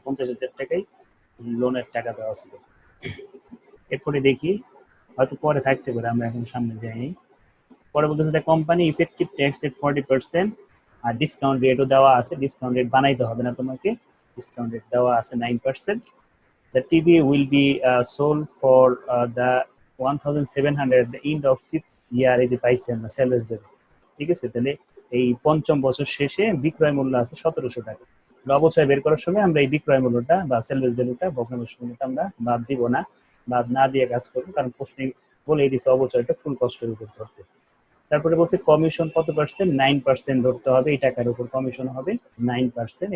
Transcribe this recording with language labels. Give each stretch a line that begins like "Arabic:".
Bangla: 50,000 টাকাই লোনের টাকা দেওয়া ছিল। এরপরে দেখি, হয়তো পরে থাকতে পারে, আমরা এখন সামনে যাইনি। পরে বলতেছে the company effective tax at 40%, আর discount রেটও দেওয়া আছে। ডিসকাউন্ট রেট বানাইতে হবে না তোমাকে, ডিসকাউন্ট রেট দেওয়া আছে 9%।
English: The TV will be sold for the 1,700 at the end of 5th year।
Bangla: এই যে পাইছেন না সেলভেজ ভ্যালু। ঠিক আছে, তাহলে এই পঞ্চম বছর শেষে বিক্রয় মূল্য আছে 1700 টাকা। অবচয় বের করার সময় আমরা এই বিক্রয় মূল্যটা বা সেলভেজ ভ্যালুটা, ভগ্নাংশ মূল্যটা আমরা বাদ দিব না, বাদ না দিয়ে কাজ করবো, কারণ প্রশ্নে বলেই দিছে অবচয়টা ফুল কষ্টের উপর ধরতে। তারপরে বলছে কমিশন কত পার্সেন্ট, 9% ধরতে হবে। এই টাকার উপর কমিশন হবে 9%।